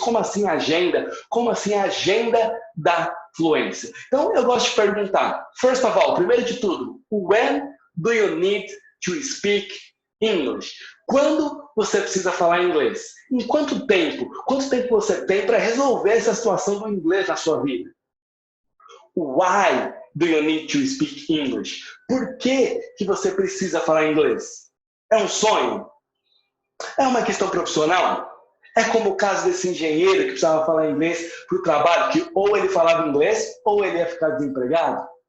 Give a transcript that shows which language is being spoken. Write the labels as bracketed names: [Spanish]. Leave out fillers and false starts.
[Portuguese] Como assim agenda? Como assim agenda da fluência? Então, eu gosto de perguntar, [English] first of all, [Portuguese] primeiro de tudo, [English] when do you need to speak English? [Portuguese] Quando você precisa falar inglês? Em quanto tempo? Quanto tempo você tem para resolver essa situação do inglês na sua vida? [English] Why do you need to speak English? [Portuguese] Por que você precisa falar inglês? É um sonho? É uma questão profissional? É como o caso desse engenheiro que precisava falar inglês para o trabalho, que ou ele falava inglês ou ele ia ficar desempregado?